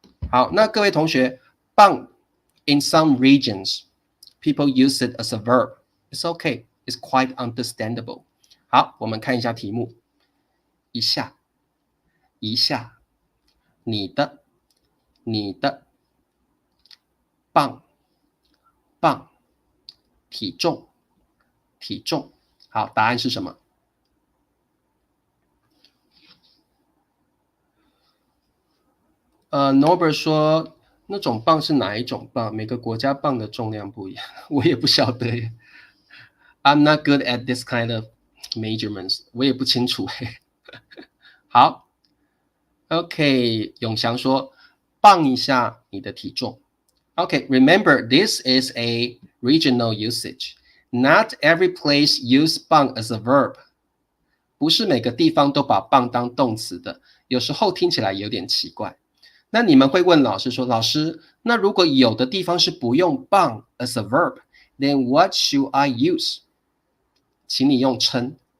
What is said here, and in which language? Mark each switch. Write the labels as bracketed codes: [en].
[zh] 好，那各位同学， [en] 磅 in some regions people use it as a verb. It's okay, it's quite understandable. [zh] 好，我们看一下题目，一下，你的，磅，体重。好，答案是什么？Norbert 说那种磅是哪一种磅？每个国家磅的重量不一样，我也不晓得耶。 [en] I'm not good at this kind of measurements， [zh] 我也不清楚好 OK， 永祥说磅一下你的体重 [en] Okay, remember this is a regional usage. Not every place use 棒 as a verb. [zh] 不是每个地方都把棒当动词的，有时候听起来有点奇怪。那你们会问老师说，老师，那如果有的地方是不用棒 [en] as a verb, then what should I use? [zh] 请你用称。